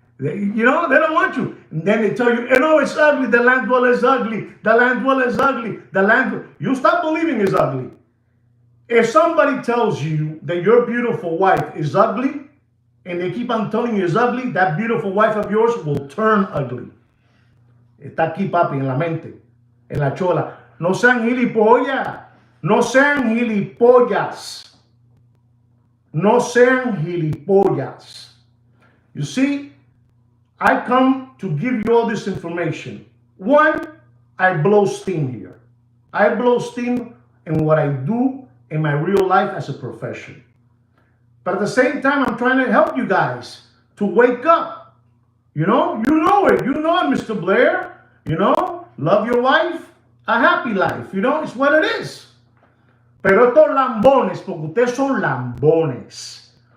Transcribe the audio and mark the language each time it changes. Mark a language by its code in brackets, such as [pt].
[en] You know, they don't want you. And then they tell you, oh, it's ugly. The land dweller is ugly. The land dweller is ugly. You stop believing it's ugly. If somebody tells you that your beautiful wife is ugly, and they keep on telling you it's ugly, that beautiful wife of yours will turn ugly. [es] Está aquí, papi, en la mente, en la chola. No sean gilipollas. No sean gilipollas. No sean gilipollas. [en] You see, I come to give you all this information. One, I blow steam here. I blow steam in what I do in my real life as a profession. But at the same time, I'm trying to help you guys to wake up. You know it. You know it, Mr. Blair. Love your wife, a happy life. It's what it is. [es] Pero estos lambones, porque ustedes son lambones.